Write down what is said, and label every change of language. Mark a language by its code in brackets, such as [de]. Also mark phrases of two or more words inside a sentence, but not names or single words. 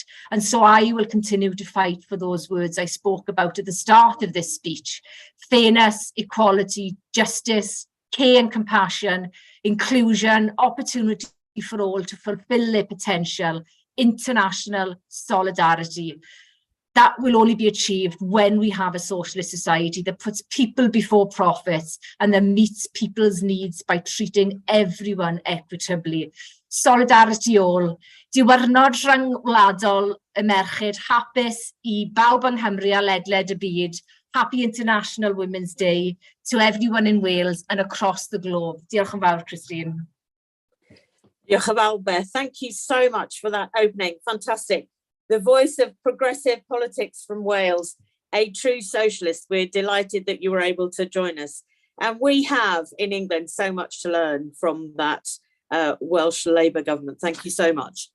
[en] And so I will continue to fight for those words I spoke about at the start of this speech: fairness, equality, justice, care and compassion, inclusion, opportunity for all to fulfill their potential, international solidarity. That will only be achieved when we have a socialist society that puts people before profits and that meets people's needs by treating everyone equitably. Solidarity all. [cy] Diwrnod rhyngwladol y merched, hapus I bawb yng Nghymru a ledled y byd. [en] Happy International Women's Day to everyone in Wales and across the globe. [cy] Diolch yn fawr, Christine. Diolch yn fawr, Beth. [en] Thank you so much for that opening. Fantastic. The voice of progressive politics from Wales, a true socialist. We're delighted that you were able to join us. And we have in England so much to learn from that Welsh Labour government. Thank you so much.